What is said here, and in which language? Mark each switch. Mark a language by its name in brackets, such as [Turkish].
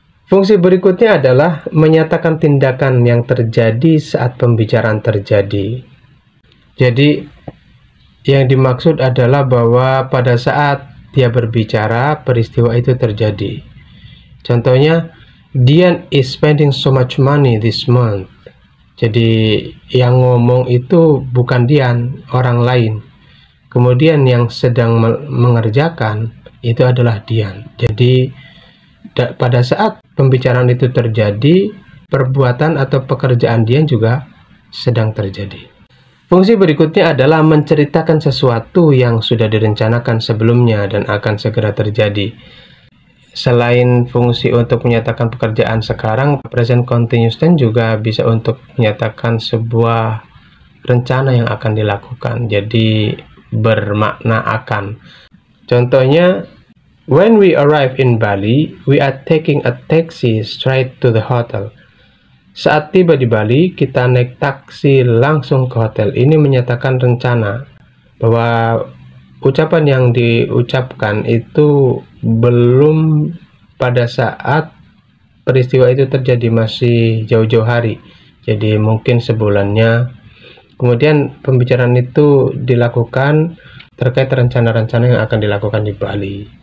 [Indonesian] Fungsi berikutnya adalah menyatakan tindakan yang terjadi saat pembicaraan terjadi. Jadi, yang dimaksud adalah bahwa pada saat dia berbicara, peristiwa itu terjadi. Contohnya, [English] Dian is spending so much money this month. [Indonesian] Jadi, yang ngomong itu bukan Dian, orang lain. Kemudian yang sedang mengerjakan itu adalah Dian. Jadi, pada saat pembicaraan itu terjadi, perbuatan atau pekerjaan Dian juga sedang terjadi. Fungsi berikutnya adalah menceritakan sesuatu yang sudah direncanakan sebelumnya dan akan segera terjadi. Selain fungsi untuk menyatakan pekerjaan sekarang, present continuous tense juga bisa untuk menyatakan sebuah rencana yang akan dilakukan. Jadi bermakna akan. Contohnya, [English] when we arrive in Bali, we are taking a taxi straight to the hotel. [Indonesian] Saat tiba di Bali, kita naik taksi langsung ke hotel. Ini menyatakan rencana bahwa ucapan yang diucapkan itu belum pada saat peristiwa itu terjadi, masih jauh-jauh hari. Jadi mungkin sebulannya. Kemudian pembicaraan itu dilakukan terkait rencana-rencana yang akan dilakukan di Bali.